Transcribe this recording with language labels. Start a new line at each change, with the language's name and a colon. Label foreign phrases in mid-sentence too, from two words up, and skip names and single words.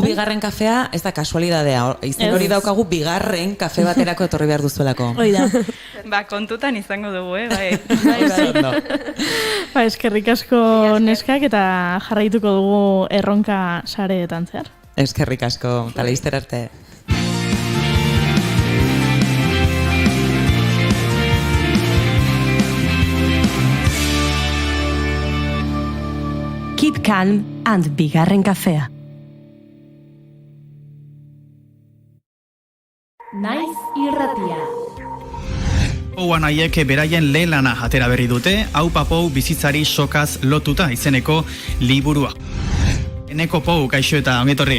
Basque: Gu bigarren kafea ez da kasualidadea, izen hori daukagu bigarren kafe baterako etorri behar duzuelako. Hoi da. Kontutan izango dugu, bai. Eskerrik asko neskak eta jarraituko dugu erronka sareetan zehar. Eskerrik asko, eta laizter arte.
English: Keep calm and
Basque: bigarren kafea. Naiz irratia. Pouan haiek beraien lehen lana atera berri dute, Hau Papou bizitzari sokaz lotuta izeneko liburua. Eneko Pou, kaixo eta ongetorri.